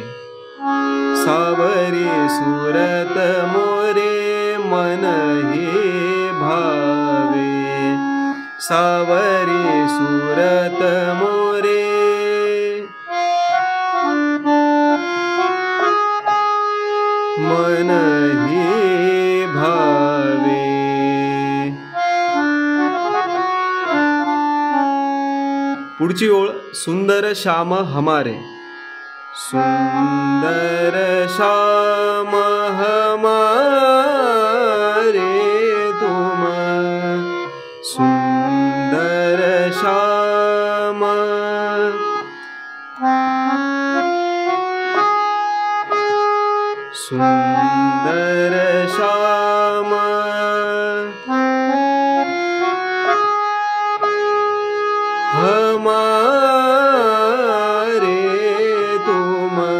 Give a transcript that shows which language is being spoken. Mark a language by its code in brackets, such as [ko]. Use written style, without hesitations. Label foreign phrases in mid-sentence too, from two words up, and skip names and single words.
[hi] सावरी सुरत मोरे मन ही भावे. सावरी सुरत मोरे मन ही भावे. [mr] पुढची ओळ, [hi] सुंदर श्याम हमारे. सुंदर श्याम हमारे तुम, सुंदर श्याम. सुंदर श्याम हमारे तुम.